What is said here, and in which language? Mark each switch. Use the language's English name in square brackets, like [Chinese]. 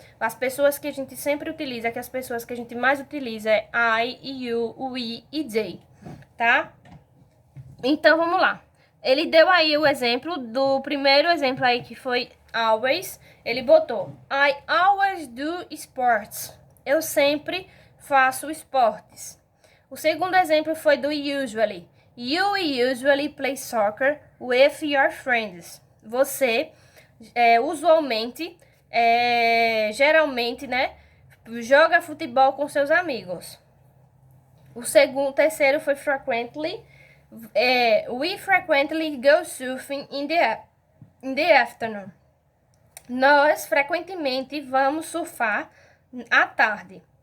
[Portuguese] As pessoas que a gente sempre utiliza, que as pessoas que a gente mais utiliza é I, you, we e they, tá? Então, vamos lá. Ele deu aí o exemplo do primeiro exemplo aí, que foi always. Ele botou, [English] I always do sports. [Portuguese] Eu sempre faço esportes. O segundo exemplo foi do usually. [English] You usually play soccer with your friends. [Portuguese] Você usualmente, geralmente, né, joga futebol com seus amigos. O terceiro foi frequently. [English] We frequently go surfing in the afternoon. [Portuguese] Nós frequentemente vamos surfar à tarde.